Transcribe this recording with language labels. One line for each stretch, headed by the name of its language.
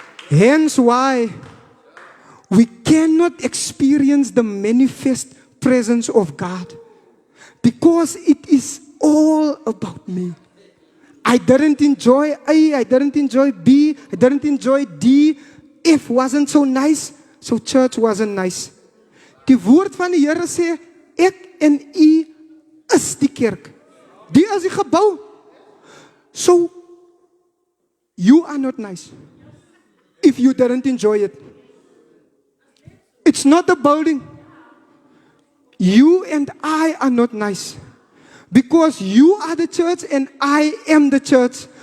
English: Hence why we cannot experience the manifest presence of God. Because it is all about me. I didn't enjoy A, I didn't enjoy B, I didn't enjoy D. F wasn't so nice, so church wasn't nice.
Afrikaans: Die woord van die Here sê, ek en u is die kerk. Die is die gebou.
English: So, you are not nice if you didn't enjoy it. It's not the building. You and I are not nice. Because you are the church and I am the church.